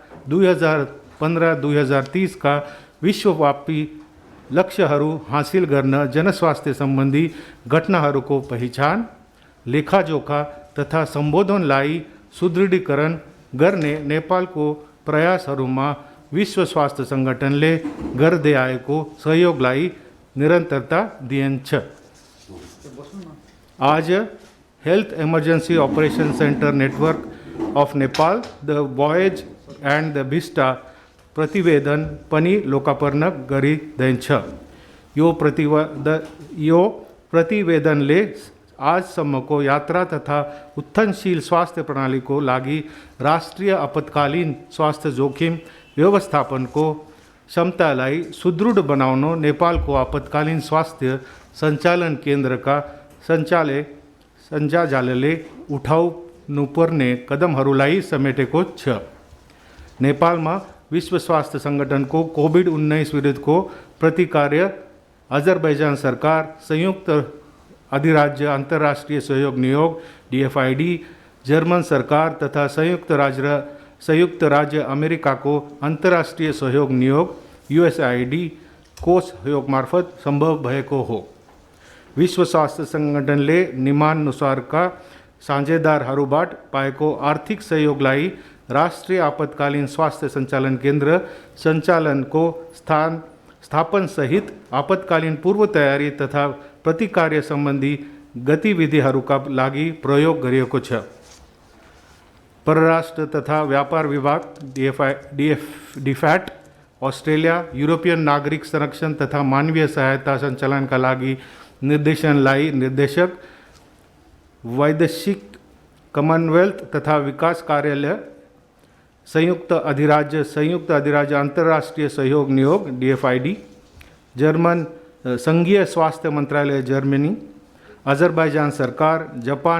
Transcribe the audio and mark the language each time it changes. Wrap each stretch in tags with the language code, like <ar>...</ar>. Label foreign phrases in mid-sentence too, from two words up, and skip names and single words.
<ne>2015-2030 का विश्वव्यापी लक्ष्यहरू हासिल गर्न जनस्वास्थ्य संबंधी घटनाहरूको पहिचान, लेखाजोखा तथा सम्बोधनलाई सुदृढीकरण गर्ने नेपालको प्रयासहरूमा विश्व स्वास्थ्य संगठनले गर्दै आएको सहयोगलाई निरन्तरता दिइन्छ। आज हेल्थ इमर्जेंसी ऑपरेशन सेंटर नेटवर्क ऑफ नेपाल, द वॉयज एंड द विस्टा प्रतिवेदन पनि लोकार्पण गरिँदैछ। यो प्रतिवेदनले आजसम्मको यात्रा तथा उत्थानशील स्वास्थ्य प्रणाली को लागि राष्ट्रीय आपतकालीन स्वास्थ्य जोखिम व्यवस्थापन को क्षमतालाई सुदृढ बनाउन नेपालको आपतकालीन स्वास्थ्य संचालन केन्द्र का सञ्जालले उठाउनुपर्ने कदमहरूलाई समेटेको छ। नेपालमा विश्व स्वास्थ्य संगठन को कोविड-19 विरुद्ध को प्रतिकार्य अजरबैजान सरकार, संयुक्त अधिराज्य अंतर्राष्ट्रीय सहयोग नियोग DFID, जर्मन सरकार तथा संयुक्त राज्य अमेरिका को अंतर्राष्ट्रीय सहयोग नियोग USAID को सहयोग मार्फत संभव भएको हो। विश्व स्वास्थ्य संगठनले नियमानुसारका साझेदारहरूबाट पाएको आर्थिक सहयोगलाई राष्ट्रिय आपतकालीन स्वास्थ्य सञ्चालन केन्द्र सञ्चालनको स्थापन सहित आपतकालीन पूर्व तयारी तथा प्रतिकार्य सम्बन्धी गतिविधिहरूका लागि प्रयोग गरिएको छ। परराष्ट्र तथा व्यापार विभाग DFAT अस्ट्रेलिया यूरोपियन नागरिक संरक्षण तथा मानवीय सहायता सञ्चालनका लागि निर्देशनलाई निर्देशक, वैदेशिक कमनवेल्थ तथा विकास कार्यालय, संयुक्त अधिराज्य अंतर्राष्ट्रीय सहयोग नियोग DFID, जर्मन संघीय स्वास्थ्य मंत्रालय जर्मनी, अजरबैजान सरकार, जापान</ne>